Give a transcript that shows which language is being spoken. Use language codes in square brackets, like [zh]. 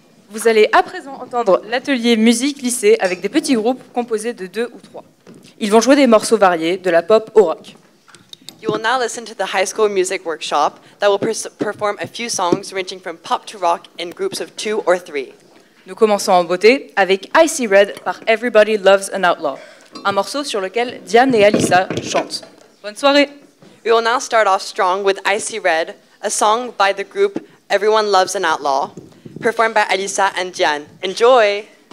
[fr] Vous allez à présent entendre l'atelier musique lycée avec des petits groupes composés de 2 ou 3. Ils vont jouer des morceaux variés, de la pop au rock. [en] You will now listen to the high school music workshop that will perform a few songs ranging from pop to rock in groups of 2 or 3. [fr] Nous commençons en beauté avec Icy Red par Everybody Loves an Outlaw, un morceau sur lequel Diane et Alissa chantent. Bonne soirée! [en] We will now start off strong with Icy Red, a song by the group Everyone Loves an Outlaw, performed by Alissa and Diane. Enjoy!